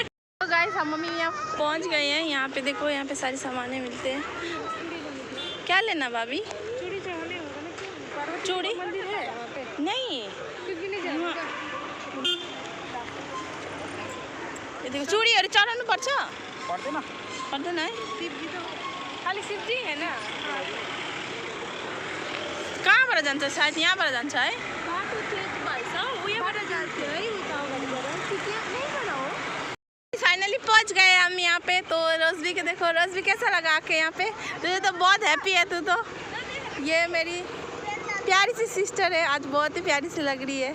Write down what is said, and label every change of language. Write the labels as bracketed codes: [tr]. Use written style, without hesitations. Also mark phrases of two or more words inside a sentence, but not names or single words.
[hi] तो गाइस हम मम्मी यहाँ पहुँच गए हैं। यहाँ पे देखो, यहाँ पे सारी सामानें मिलते हैं। क्या लेना भाभी? चूड़ी नहीं, ये देखो चूड़ी और [ne] चढ़ानु पर्छ पर्दैन [hi] है। खाली शिवजी है ना? [ne] कहाँबाट जान्छ? सायद यहाँबाट जान्छ है। [hi] फाइनली पहुंच गए हम यहाँ पे। तो रोज़बी के देखो, रोज़बी कैसा लगा आके यहाँ पे? तुझे तो बहुत हैप्पी है तू तो। ये मेरी प्यारी सी सिस्टर है, आज बहुत ही प्यारी सी लग रही है।